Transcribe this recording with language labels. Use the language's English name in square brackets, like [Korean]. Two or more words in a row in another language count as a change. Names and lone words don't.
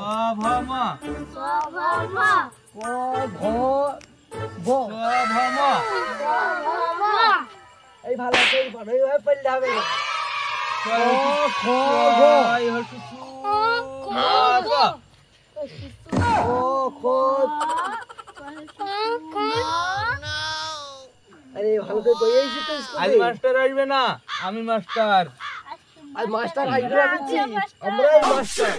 [Bangla] সভমা সভমা ক ভ ব সভমা এই ভালো আছে এই ভালো এইভাবে পড়লে হবে না ক খ গ এই হচ্ছে সু ক খ আরে ভালো করে বইয়েছি তো আজ স্কুলে মাস্টার আসবে না আমি মাস্টার আর মাস্টার আসবে বলছি আমরাই মাস্টার